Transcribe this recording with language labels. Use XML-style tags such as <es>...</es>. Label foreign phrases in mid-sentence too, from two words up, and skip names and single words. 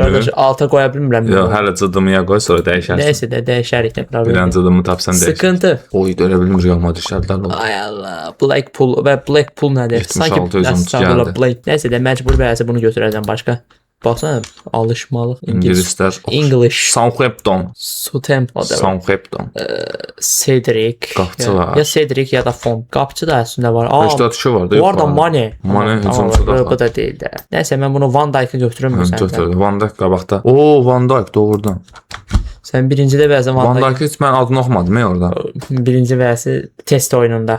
<az>qardaş alta qoya bilmirəm. Yox, hələ cıdımıya qoy, sonra dəyişərsən. Nəysə də dəyişərik də problem. Bilən cıdımı tapsan dəyişər. Sıkıntı. Oy, görə bilmir Real Madrid şərtlər. Ay Allah. Blackpool və Blackpool nədir? 76 özümüz Estağfurullah, gəldi. Blake. Nəysə də məcbur bəzi bunu götürəcəm başqa. Baxsana alışmalıq İngilislər. English. Southampton. Southampton. Southampton. Cedric. Qapıçı ya, var. ya Cedric ya da Fon. Qapıçı da əslində var. 82 var da. Bu arada Mane. Mane Tamam, hücumçu da bu var. da deyil də. Nəysə mən bunu Van Dijk'ı götürürəm sən. Götürdü. Van Dijk qabaqda. Oo, Van Dijk doğrudan. Sən birincidə bəzən Van Van Dijk Dijk heç mən adını oxumadım orada. birinci vəsi test oyununda.</az>